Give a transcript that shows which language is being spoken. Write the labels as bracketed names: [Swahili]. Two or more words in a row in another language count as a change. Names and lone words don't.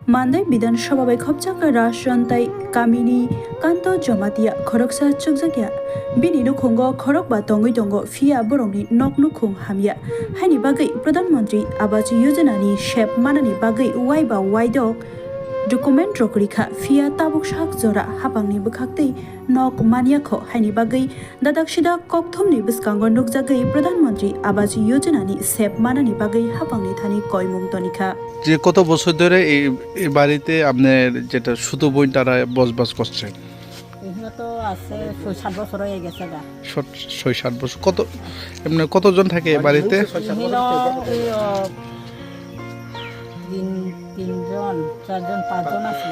[Kok Borok] Mandai Bidansabha bai khopchaka rashrantai kamini kanto jomatia khoroksa chukjakya bini nukhongo khorok ba tongoi tongo fia borongni noknu khung hamya haini bagai pradhan mantri awas yojana ni shep manani bagai waiba waidok document rokrikha fia tabuk shak jora hapangni bukhaktei nok maniakho haini bagai dadaksida kokthomni biskango nukjagai pradhan mantri awas yojana ni shep manani bagai hapangni thani koimung tonika [Bangla] যে কত বছর ধরে এই বাড়িতে আপনার যেটা শুধু বোন তারা বসবাস করছেন? এখানে তো আছে 6-7 বছর হয়ে গেছে গা। 6-7 বছর। এমনি কতজন থাকে এই বাড়িতে? তিনজন, 4জন, 5জন আছে।